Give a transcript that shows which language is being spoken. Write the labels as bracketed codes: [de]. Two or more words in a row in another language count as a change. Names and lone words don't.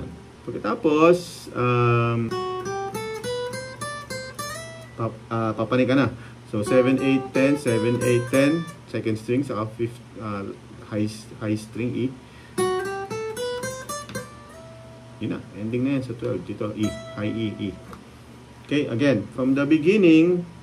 [tl] Pagkatapos, papanik ka na. So, 7, 8, 10, 7, 8, 10. [en] Second string, saka fifth, high string E. [tl] Yun na. Ending na yan sa 12. Dito, [en] E. High E, E. Okay, again. From the beginning,